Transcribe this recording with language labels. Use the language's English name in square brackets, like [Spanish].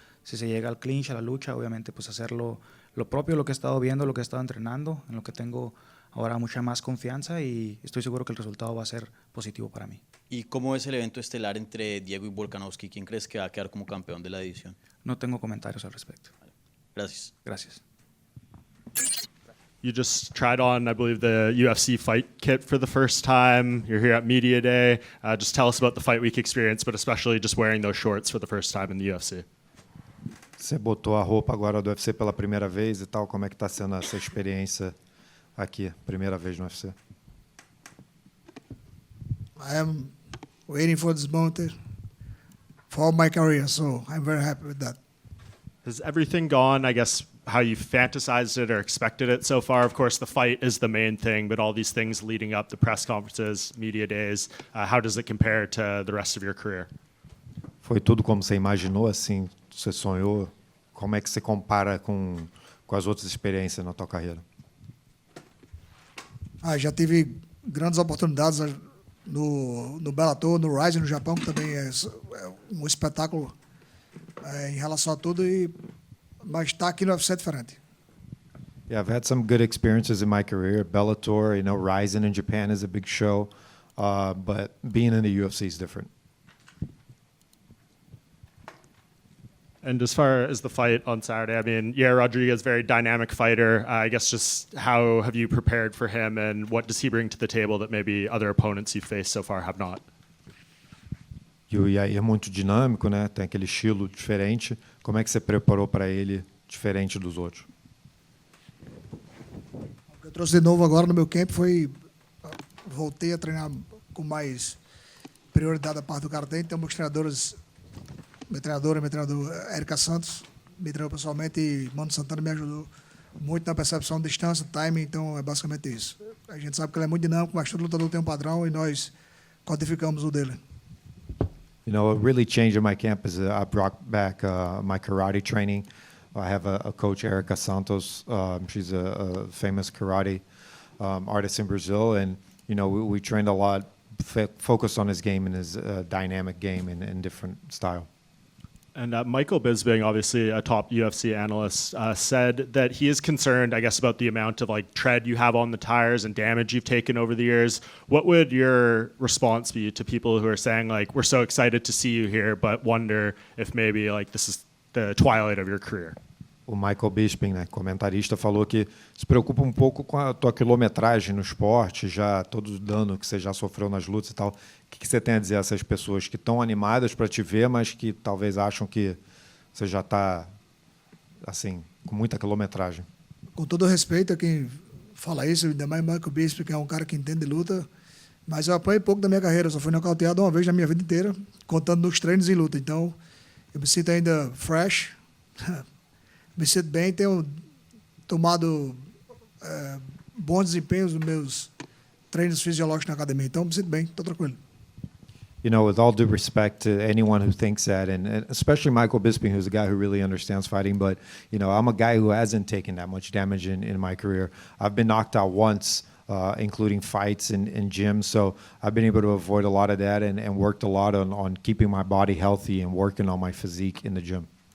[Spanish] Si se llega al clinch, a la lucha, obviamente pues hacerlo lo propio, lo que he estado viendo, lo que he estado entrenando, en lo que tengo ahora mucha más confianza, y estoy seguro que el resultado va a ser positivo para mí. ¿Y cómo es el evento estelar entre Diego y Volkanovski? ¿Quién crees que va a quedar como campeón de la división? No tengo comentarios al respecto. Gracias. Gracias. [English] You just tried on, I believe, the UFC fight kit for the first time. You're here at Media Day. Just tell us about the Fight Week experience, but especially just wearing those shorts for the first time in the UFC. [Portuguese] Você botou a roupa agora do UFC pela primeira vez e tal. Como é que está sendo essa experiência aqui, primeira vez no UFC? [English] I am waiting for this moment for all my career, so I'm very happy with that. Has everything gone, I guess, how you fantasized it or expected it so far? Of course, the fight is the main thing, but all these things leading up, the press conferences, media days, how does it compare to the rest of your career? [Portuguese] Foi tudo como você imaginou, assim? Você sonhou? Como é que você compara com as outras experiências na tua carreira? Já tive grandes oportunidades no Bellator, no Rise, no Japão, que também é um espetáculo em relação a tudo, mas estar aqui no UFC é diferente. [English] Yeah, I've had some good experiences in my career. Bellator, Rising in Japan is a big show, but being in the UFC is different. And as far as the fight on Saturday, I mean, Yair Rodriguez, very dynamic fighter. I guess just how have you prepared for him, and what does he bring to the table that maybe other opponents you've faced so far have not? [Portuguese] E o Yair é muito dinâmico, né? Tem aquele estilo diferente. Como é que você preparou para ele diferente dos outros? O que eu trouxe de novo agora no meu camp foi voltei a treinar com mais prioridade da parte do cara tem. Então, meus treinadores, meu treinador, Érica Santos, me treinou pessoalmente e Mano Santana me ajudou muito na percepção de distância, timing, então é basicamente isso. A gente sabe que ele é muito dinâmico, mas todo lutador tem um padrão e nós codificamos o dele. [English] You know, what really changed in my camp is I brought back my karate training. I have a coach, Erica Santos. She's a famous karate artist in Brazil, and you know we trained a lot, focused on his game and his dynamic game and different style. And Michael Bisping, obviously a top UFC analyst, said that he is concerned, I guess, about the amount of like tread you have on the tires and damage you've taken over the years. What would your response be to people who are saying like, we're so excited to see you here, but wonder if maybe like this is the twilight of your career? [Portuguese] O Michael Bisping, né, comentarista, falou que se preocupa um pouco com a tua quilometragem no esporte, já todo o dano que você já sofreu nas lutas e tal. O que você tem a dizer a essas pessoas que estão animadas para te ver, mas que talvez acham que você já está assim, com muita quilometragem? Com todo respeito a quem fala isso, ainda mais Michael Bisping, que é um cara que entende de luta, mas eu apanhei pouco da minha carreira, só fui nocauteado uma vez na minha vida inteira, contando nos treinos e luta. Então, eu me sinto ainda fresh, me sinto bem, tenho tomado bons desempenhos nos meus treinos fisiológicos na academia. Então, me sinto bem, estou tranquilo. [English] You know, with all due respect to anyone who thinks that, and especially Michael Bisping, who's a guy who really understands fighting, but, you know, I'm a guy who hasn't taken that much damage in my career. I've been knocked out once, including fights in gyms, so I've been able to avoid a lot of that and worked a lot on keeping my body healthy and working on my physique in the gym.